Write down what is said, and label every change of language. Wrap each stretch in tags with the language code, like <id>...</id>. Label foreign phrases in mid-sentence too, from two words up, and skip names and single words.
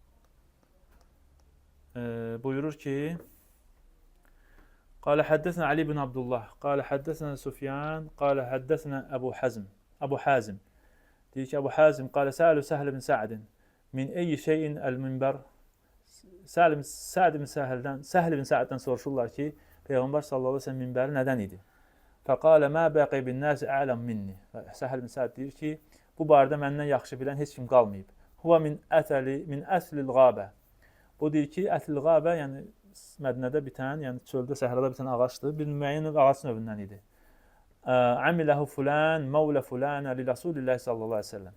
<az>Buyurur ki,</az> <ar>قال حدثنا علي بن عبد الله، قال حدثنا سفيان، قال حدثنا أبو حازم.</ar> <az>Deyir ki,</az> <ar>أبو حازم قال سألوا سهل بن سعد من أي شيء المنبر.</ar> <az>Səhl ibn Sə'ddən soruşurlar ki, Peyğəmbər</az> <ar>صلى الله عليه وسلم</ar> <az>minbəri nədən idi?</az> <ar>فقال ما بقي بالناس أعلم مني.</ar> <az>Səhl ibn Sə'd deyir ki, bu barədə məndən yaxşı bilən heç kim qalmayıb.</az> <ar>هو من أثل الغابة.</ar> <az>Bu deyir ki,</az> <ar>أثل الغابة,</ar> <az>yəni Mədinədə bitən, yəni çöldə, səhrada bitən ağacdır. Bir müəyyən ağac növündən idi.</az> <ar>عمله فلان مولى فلانة لرسول الله صلى الله عليه وسلم.</ar>